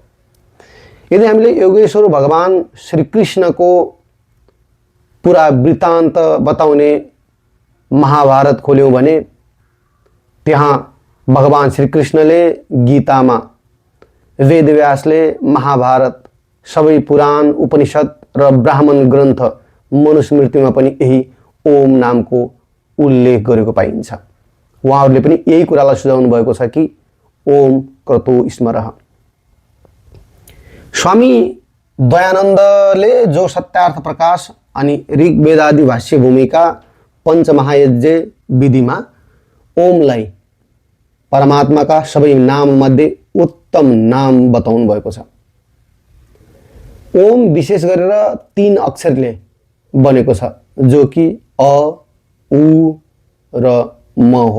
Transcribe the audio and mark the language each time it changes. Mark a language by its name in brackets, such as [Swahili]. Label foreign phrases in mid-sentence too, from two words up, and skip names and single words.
[Nepali] यदि हामीले योगेश्वर भगवान श्री कृष्णको पुरा वृत्तान्त बताउने महाभारत खोल्यौं भने त्यहाँ भगवान श्री कृष्णले गीतामा, वेदव्यासले महाभारत, सबै पुराण उपनिषद र ब्राह्मण ग्रन्थ मनुस्मृतिमा पनि यही ओम नामको उल्लेख गरेको पाइन्छ। उहाँहरूले पनि यही कुरालाई सुझाउनु भएको छ कि [Sanskrit] ओम क्रतो स्मरः। [Nepali] स्वामी दयानन्दले जो सत्यार्थ प्रकाश अनि ऋग्वेदादि भाष्य भूमिका पञ्चमहायज्ञ विधिमा ओमलाई परमात्माका सबै नाम मध्ये उत्तम नाम बताउनु भएको छ। ओम विशेष गरेर 3 अक्षरले बनेको छ, जो कि अ, उ र म हो।